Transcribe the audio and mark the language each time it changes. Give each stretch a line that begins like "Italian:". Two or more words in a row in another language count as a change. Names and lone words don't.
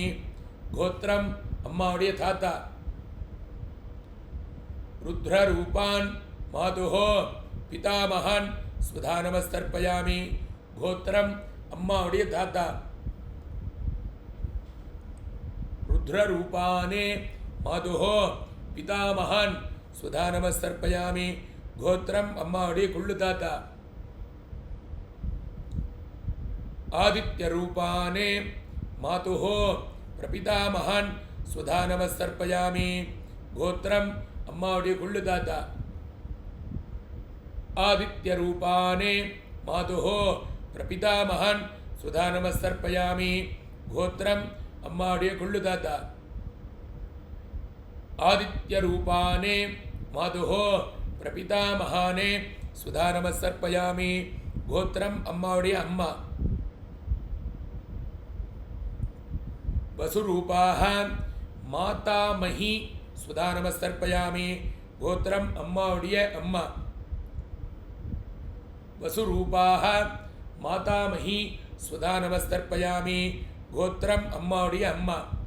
Sanskrit: गोत्रम
Tamil: அம்மாவுடைய தாத்தா
Sanskrit: रुद्ररूपान मातुः पिता महान सुधा नमस्तर्पयामि. गोत्रम
Tamil: அம்மாவுடைய தாத்தா
Sanskrit: रुद्ररूपाने मातुः पिता महान सुधा नमस्तर्पयामि. गोत्रम
Tamil: அம்மாவுடைய கொள்ளு தாத்தா
Sanskrit: आदित्य रूपाने मातुः प्रपिता महान सुधा नमस्तर्पयामि. गोत्रम
Tamil: அம்மாவுடைய கொள்ளு தாத்தா
Sanskrit: आदित्यरूपाने मातुः प्रपितामहन् सुधा नमस्तर्पयामि गोत्रम्
Tamil: அம்மாவுடைய கொள்ளு தாத்தா
Sanskrit: आदित्यरूपाने मातुः प्रपितामहाने सुधा नमस्तर्पयामि गोत्रम्
Tamil: அம்மாவுடைய அம்மா
Sanskrit: वसुरूपाः मातामही सुधा नमस्तर्पयामि गोत्रम्
Tamil: அம்மாவுடைய அம்மா
Sanskrit: वसुरूपाः मातामही सुधा नमस्तर्पयामि गोत्रम्
Tamil: அம்மாவுடைய அம்மா